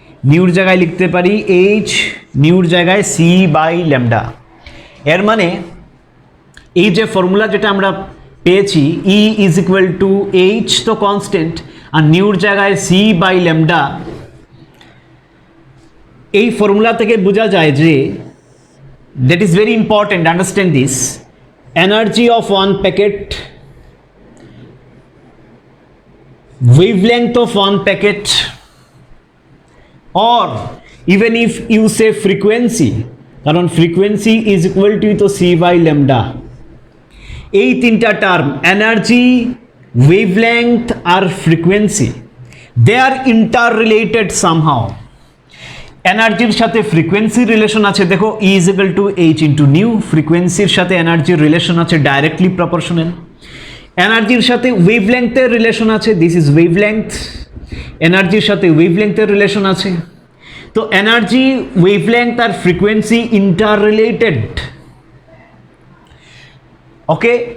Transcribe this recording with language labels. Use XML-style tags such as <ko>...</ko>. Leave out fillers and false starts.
<bn>নিউর জায়গায় লিখতে পারি H, নিউর জায়গায় C by lambda. এর মানে এই যে ফর্মুলা যেটা আমরা পেয়েছি, E is equal to H তো কনস্ট্যান্ট, আর নিউর জায়গায় C by lambda, এই ফর্মুলা থেকে বোঝা যায় যে,</bn> <en>that is very important, understand this, energy of one packet, wavelength of one packet, or even if you say frequency, কারণ frequency is equal to C by lambda,</en> <bn>এই তিনটা term energy, wavelength আর frequency,</bn> <en>They are interrelated somehow.</en> <bn>এনার্জির সাথে ফ্রিকোয়েন্সির relation আছে, দেখো E is equal to H into new. ফ্রিকোয়েন্সির সাথে এনার্জির relation আছে ডাইরেক্টলি প্রপোর্শনাল। এনার্জির সাথে ওয়েভলেংথের রিলেশন আছে,</bn> <en>This is wavelength.</en> <bn>এনার্জির সাথে ওয়েভলেংথের রিলেশন আছে। তো এনার্জি, ওয়েভলেংথ আর ফ্রিকোয়েন্সি ইন্টাররিলেটেড, ওকে।</bn>